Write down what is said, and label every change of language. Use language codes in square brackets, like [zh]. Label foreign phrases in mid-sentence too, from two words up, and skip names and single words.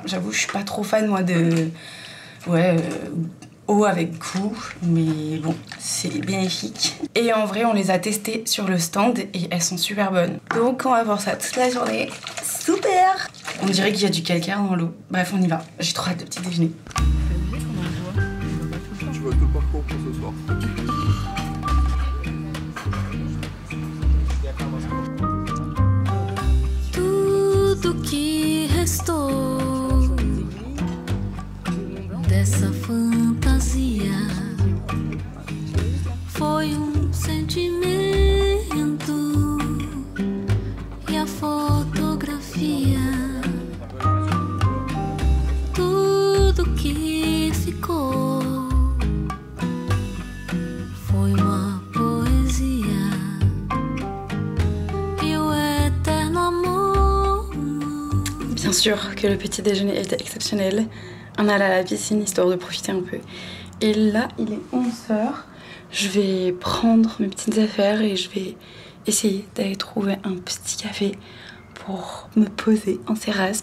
[fr] J'avoue, je suis pas trop fan, moi, de... eau avec goût, mais bon, c'est bénéfique. Et en vrai, on les a testées sur le stand et elles sont super bonnes. Donc on va voir ça toute la journée. Super! On dirait qu'il y a du calcaire dans l'eau. Bref, on y va. J'ai trop hâte de petit déjeuner. Tu vois tout le parcours pour ce soir. [pt] Tudo que restou dessa fantasia foi sentimento e a fotografia. Tudo que ficou foi uma poesia e o eterno amor. [fr] Bien sûr que le petit déjeuner était exceptionnel. On allait à la piscine histoire de profiter un peu. Et là, il est 11h. Je vais prendre mes petites affaires et je vais essayer d'aller trouver un petit café pour me poser en terrasse.